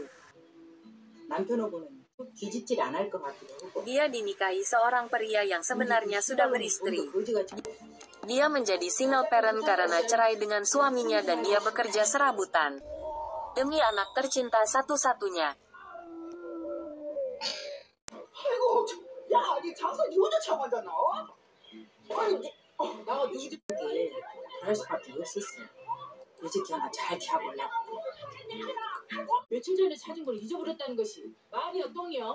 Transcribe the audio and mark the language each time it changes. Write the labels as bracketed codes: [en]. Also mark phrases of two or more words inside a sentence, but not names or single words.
[ko] 남편하고는 뒤집질 안 할 것 같기도 하고. [id] Dia dinikahi seorang pria yang sebenarnya sudah beristri. Dia menjadi single parent karena cerai dengan suaminya dan dia bekerja serabutan demi anak tercinta satu-satunya. [ko] 아이고, 야, 니 장사 니 혼자 차고 앉았나? 아니, 나가 누구 집 게 그럴 수밖에 없었어. 요즘 하나 잘 키워보려고. 며칠 전에 찾은 걸 잊어버렸다는 것이 말이야 똥이야?